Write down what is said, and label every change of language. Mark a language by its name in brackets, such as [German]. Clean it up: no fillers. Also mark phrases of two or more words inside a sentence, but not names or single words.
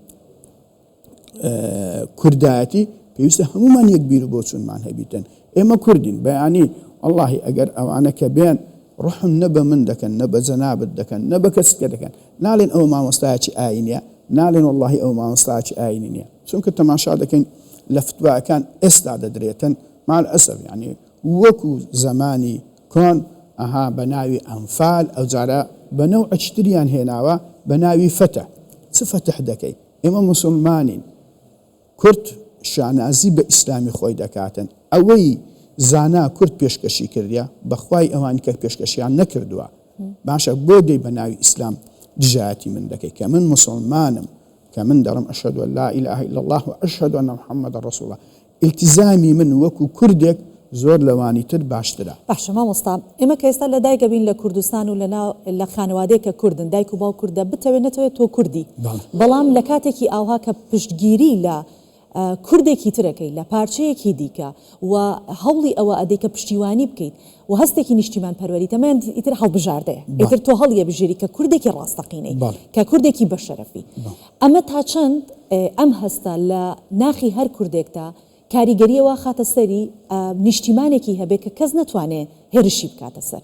[Central Kurdish] کوردایەتی پێویستە هەمومان یەک بیر و بۆچوونمان هەبیتن ئێمە کوردین بەیانی واللهی ئەگەر ئەوانە کە بێن ڕحم نە بە من دەکەن نە بە جەنابەت دەکەن نە بە کەسکە دەکەن ناڵێن ئەو مامۆستایەکی ئاینیە ناڵێن واللهی ئەو مامۆستایەکی ئاینی نییە چونکە تەماشا دەکەین لە فتواەکان ئێستا دەدرێتن [Arabic] مع الأسف [Central Kurdish] يعني وەکو زمانی کۆن ئەها بە ناوی ئەنفال ئەو جارە بە نەوعەچتریان هێناوە بە ناوی فتح چ فتح دەکەی ئێمە مسلمانین کورد شانازی بە ئیسلامی خۆی دەکاتن ئەوەی زانا کورد پێشکەشی کردیا بەخوای ئەوانی کە پێشکەشیان نەکردووە باشە بۆ دەی بە ناوی ئیسلام دژایەتی من دەکەی کە من مسلمانم کە من دەڕم [Arabic] ئەشهەدو ئەن لا إله إلا الله وأشهد أن محمد رسول الله [Central Kurdish] التزامی من وەکو کوردێک زۆر لەوانی تر باشترە باشە مامۆستا ئێمە کە ئێستا لە دایکە بین لە کوردستان و لە خانەوادەیەکە کوردن دایک و باو کووردە بتەوێت نەتەوێت تۆ کوردی بەڵام لە کاتێکی ئاوها کە پشتگیری لە کوردێکی ترەکەی لە پارچەیەکی دیکە و هەوڵی ئەوە ئەدەی کە پشتیوانی بکەیت و هەستێکی نیشتیمان پەروەری تەمایان ئیتر هەڵبژاردەیە ئیتر تۆ هەڵیە بژێری کە کوردێکی ڕاستەقینەی کە کوردێکی بەشەرەفی ئەمە تا چەند ئەم هەستە لە ناخی هەر کوردێکدا کاریگەریەوە خاتە سەری نیشتیمانێکی هەبێت کە کەس نەتوانێت هێرشی بکاتە سەر